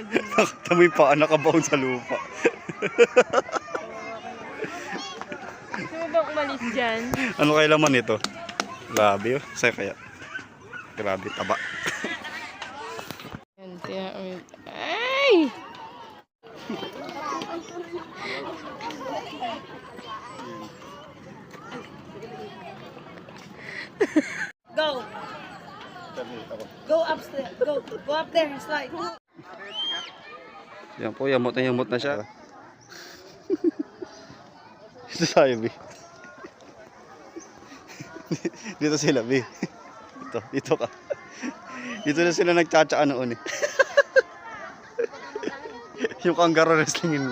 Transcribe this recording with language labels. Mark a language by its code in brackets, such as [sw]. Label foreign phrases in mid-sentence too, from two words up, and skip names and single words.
[tl] Nakita mo yung paa nakabaon sa lupa. Gusto mo bang umalis dyan? Ano kaya laman nito? Grabe, oh. Sa'yo kaya? Grabe, taba. Ay! Go. [en] Go upstairs. Go up there and slide. [tl] Yan po, yamot na siya. Ito tayo, Bi. Dito sila, Bi. Dito ka. Dito na sila nagtsatsaa noon eh. Yung kangaroo wrestlingin mo.